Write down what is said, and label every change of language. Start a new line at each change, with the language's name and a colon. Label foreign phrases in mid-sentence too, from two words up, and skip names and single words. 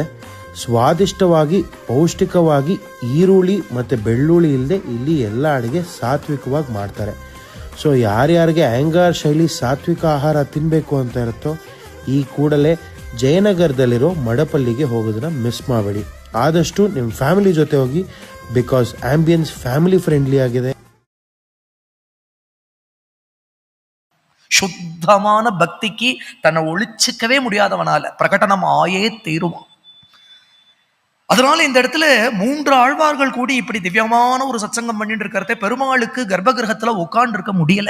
Kannada: ಸ್ವಾದಿಷ್ಟವಾಗಿ ಪೌಷ್ಟಿಕವಾಗಿ ಈರುಳ್ಳಿ ಮತ್ತು ಬೆಳ್ಳುಳ್ಳಿ ಇಲ್ಲದೆ ಇಲ್ಲಿ ಎಲ್ಲ ಅಡುಗೆ ಸಾತ್ವಿಕವಾಗಿ ಮಾಡ್ತಾರೆ. ಸೊ ಯಾರ್ಯಾರಿಗೆ ಆ್ಯಂಗಾರ್ ಶೈಲಿ ಸಾತ್ವಿಕ ಆಹಾರ ತಿನ್ನಬೇಕು ಅಂತ ಇರುತ್ತೋ ಈ ಕೂಡಲೇ ಜಯನಗರದಲ್ಲಿರೋ ಮಡಪಲ್ಲಿಗೆ ಹೋಗೋದನ್ನ ಮಿಸ್ ಮಾಡಬೇಡಿ. ಆದಷ್ಟು ನಿಮ್ಮ ಫ್ಯಾಮಿಲಿ ಜೊತೆ ಹೋಗಿ,
English: because ambience family friendly
Kannada: ಆಗಿದೆ.
Tamil: சுத்தமான பக்திக்கு தன்னை ஒழிச்சிக்கவே முடியாதவனால பிரகடனம் ஆயே தீருவான். அதனால இந்த இடத்துல 3 ஆழ்வார்கள் கூடி இப்படி திவ்யமான ஒரு சத்சங்கம் பண்ணிட்டு இருக்கிறத பெருமாளுக்கு கர்ப்பகிரகத்துல உட்கார்ந்து இருக்க முடியல.